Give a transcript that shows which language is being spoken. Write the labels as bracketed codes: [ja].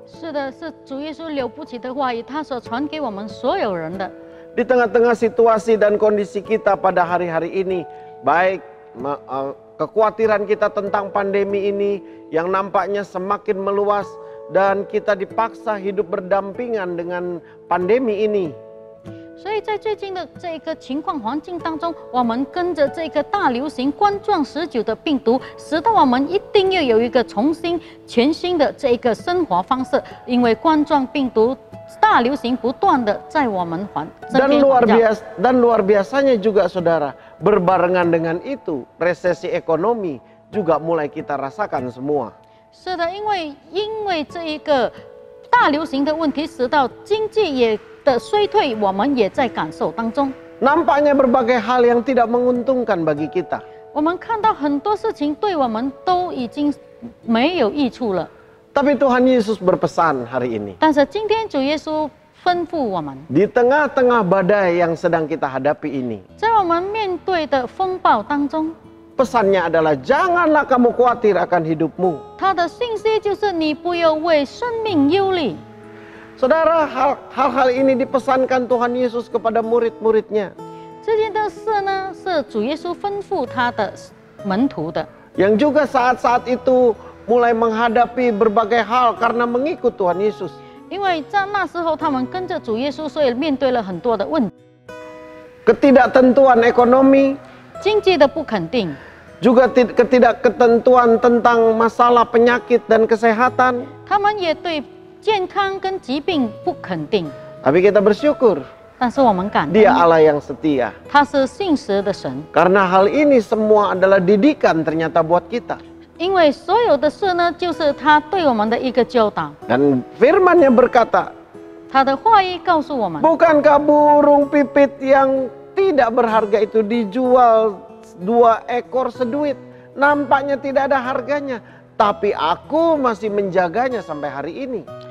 [zh] 是的，是主耶稣了不起的话语，他所传给我们所有人的。 [id] Di tengah-tengah situasi dan kondisi kita pada hari-hari ini, baik kekhawatiran kita tentang pandemi ini yang nampaknya semakin meluas, dan kita dipaksa hidup berdampingan dengan pandemi ini. [zh] 所以在最近的这个情况环境当中，我们跟着这个大流行冠状19的病毒，使得我们一定要有一个全新的这个生活方式，因为冠状病毒大流行不断的在我们身边环绕。 [id] Dan luar biasanya juga saudara, berbarengan dengan itu resesi ekonomi juga mulai kita rasakan semua. [zh] 是的，因为这一个大流行的问题，使到经济的衰退，我们也在感受当中。 [id] Nampaknya berbagai hal yang tidak menguntungkan bagi kita. [zh] 我们看到很多事情对我们都已经没有益处了。 [id] Tapi Tuhan Yesus berpesan hari ini. [zh] 但是今天主耶稣吩咐我们， [id] Di tengah-tengah badai yang sedang kita hadapi ini, [zh] 在我们面对的风暴当中， [id] pesannya adalah janganlah kamu khawatir akan hidupmu. [zh] 他的信息就是你不要为生命忧虑。 [id] Saudara, hal-hal ini dipesankan Tuhan Yesus kepada murid-muridnya. [zh] 这件的事呢，是主耶稣吩咐他的门徒的， [id] Yang juga saat-saat itu mulai menghadapi berbagai hal karena mengikut Tuhan Yesus. [zh] 因为在那时候他们跟着主耶稣，所以面对了很多的问题， [id] Ketidaktentuan ekonomi, [zh] 经济的不肯定， [id] juga ketidakketentuan tentang masalah penyakit dan kesehatan. [zh] 他们也对健康跟疾病不肯定。 [id] Tapi kita bersyukur [zh] 但是我们感 [id] Dia [zh] 恩， [id] Allah yang setia. [zh] 他是信实的神， [id] Karena hal ini semua adalah didikan ternyata buat kita. [zh] 因为所有的事呢，就是他对我们的一个教导。 [id] Dan firman-Nya berkata, [zh] 他的话语告诉我们， [id] bukankah burung pipit yang tidak berharga itu dijual 2 ekor seduit? Nampaknya tidak ada harganya, tapi aku masih menjaganya sampai hari ini.